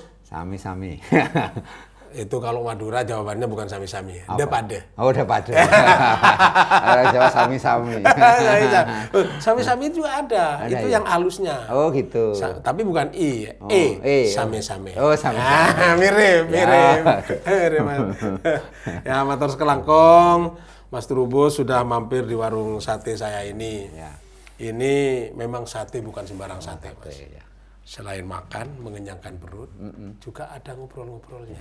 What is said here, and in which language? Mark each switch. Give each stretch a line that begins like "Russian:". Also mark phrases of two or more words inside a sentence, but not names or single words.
Indonesian: Sami-sami. Itu kalau Madura jawabannya bukan sami-sami, udah pada. Oh, udah pada. Jawa sami-sami. Sami-sami juga ada, itu ya? yang halusnya. Oh gitu. Tapi bukan i, sami-sami. Oh, sami-sami. Mirip. Ya, motor sekelangkong, Mas Trubus sudah mampir di warung sate saya ini. Ya. Ini memang sate bukan sembarang sate, Mas. Ya. Selain makan, mengenyangkan perut, juga ada ngobrol-ngobrolnya.